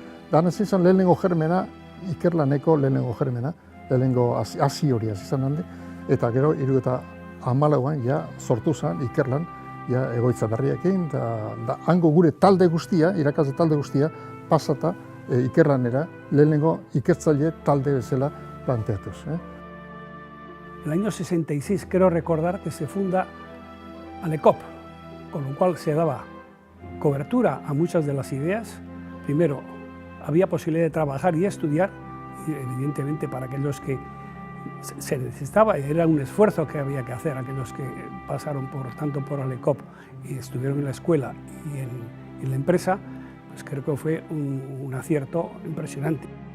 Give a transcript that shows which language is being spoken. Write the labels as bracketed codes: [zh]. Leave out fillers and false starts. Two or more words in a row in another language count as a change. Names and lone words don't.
[eu] Dana izan lehenengo germena, ikerlaneko lehenengo germena, lehenengo hasi hori izan handi. Eta gero 74an ja sortu zen ikerlan ja, egoitza berriekin, da hango gure talde guztia, irakasle talde guztia, pasata ikerlanera, lehenengo ikertzaile talde bezala planteatuz. [es] En el año 66 creo recordar que se funda ALECOP, con lo cual se daba cobertura a muchas de las ideas. Primero, había posibilidad de trabajar y estudiar, y evidentemente para aquellos que se necesitaba, era un esfuerzo que había que hacer, aquellos que pasaron tanto por ALECOP y estuvieron en la escuela y en la empresa, pues creo que fue un acierto impresionante.